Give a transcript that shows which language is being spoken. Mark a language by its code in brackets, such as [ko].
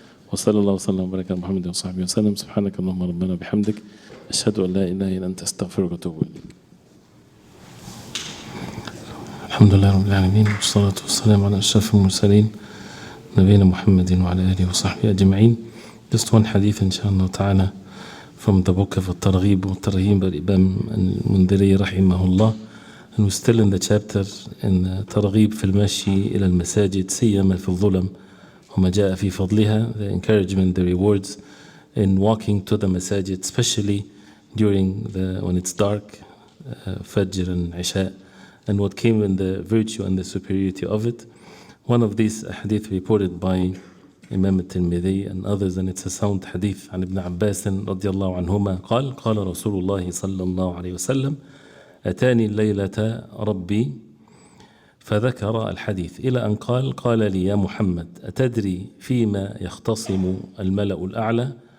[ar] وصلى الله وسلم وبارك على محمد وصحبه وسلم سبحانك اللهم ربنا بحمدك أشهد أن لا إله إلا أنت أستغفرك وأتوب إليك. الحمد لله رب العالمين والصلاة والسلام على أشرف المرسلين نبينا محمد وعلى آله وصحبه أجمعين. [en] Just one hadith inshallah ta'ala from the book of Al-Targhib والترهيب by Imam al-Mundhiri rahimahullah, and we're still in the chapter in Targhib [ar] في المشي إلى المساجد سيما في الظلم وما جاء في فضلها, [en] the encouragement, the rewards in walking to the masajid, especially during when it's dark, Fajr and Isha, and what came in the virtue and the superiority of it. One of these hadith reported by Imam al-Tirmidhi and others, and it's a sound hadith [ar] عن ابن عباس رضي الله عنهما قال قال رسول الله صلى الله عليه وسلم أتاني الليلة ربي فذكر الحديث إلى أن قال لي يا محمد أتدري فيما يختصم الملأ الأعلى؟